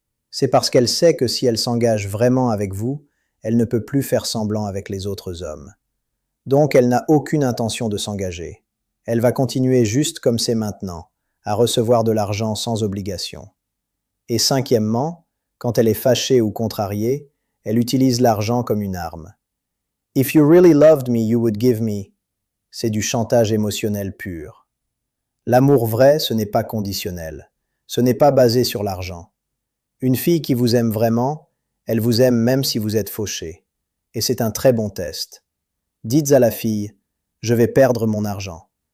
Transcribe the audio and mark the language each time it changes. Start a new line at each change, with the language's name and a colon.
French: C'est parce qu'elle sait que si elle s'engage vraiment avec vous, elle ne peut plus faire semblant avec les autres hommes. Donc elle n'a aucune intention de s'engager. Elle va continuer juste comme c'est maintenant, à recevoir de l'argent sans obligation. Et cinquièmement, quand elle est fâchée ou contrariée, elle utilise l'argent comme une arme.
English: If you really loved me, you would give me.
French: C'est du chantage émotionnel pur. L'amour vrai, ce n'est pas conditionnel. Ce n'est pas basé sur l'argent. Une fille qui vous aime vraiment, elle vous aime même si vous êtes fauché. Et c'est un très bon test. Dites à la fille, « Je vais perdre mon argent.